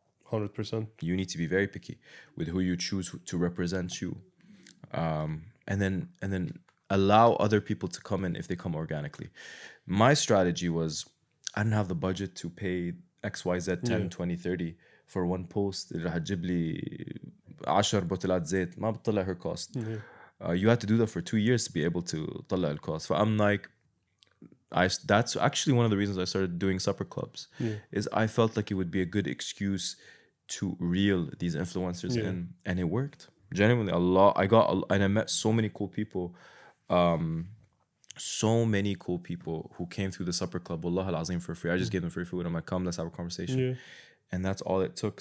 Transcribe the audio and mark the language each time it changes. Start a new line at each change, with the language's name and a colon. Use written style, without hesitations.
English: 100%. You need to be very picky with who you choose to represent you, and then allow other people to come in if they come organically. My strategy was I didn't have the budget to pay XYZ 10 20 30 for one post.
Arabic: اللي هتجيب لي 10 بوتلات زيت ما بتطلع
English: her cost. You had to do that for 2 years to be able to
Arabic: طلع
English: the cost. So I'm like, that's actually one of the reasons I started doing supper clubs. Is I felt like it would be a good excuse to reel these influencers in, and it worked. Genuinely, and I met so many cool people. So many cool people who came through the supper club,
Arabic: wallah al-azim,
English: for free. I just gave them free food. I'm like, come, let's have a conversation. And that's all it took.